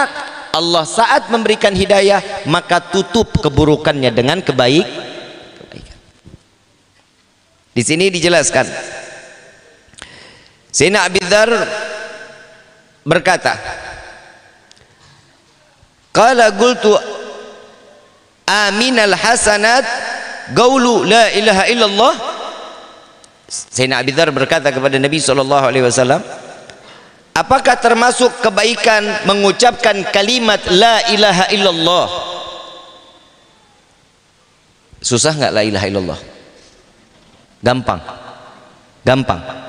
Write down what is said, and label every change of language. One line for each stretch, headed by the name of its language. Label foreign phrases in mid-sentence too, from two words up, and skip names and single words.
Indonesian: Allah saat memberikan hidayah maka tutup keburukannya dengan kebaikan. Di sini dijelaskan,
Arabic: Sayyidina Abi Dzar berkata, قال قلت أمن الحسنات قول لا إله إلا الله.
Indonesian: Sayyidina Abi Dzar berkata kepada Nabi SAW, apakah termasuk kebaikan mengucapkan kalimat
Arabic: لا إله إلا الله?
Indonesian: Susah nggak
Arabic: لا إله إلا الله?
Indonesian: Gampang, gampang.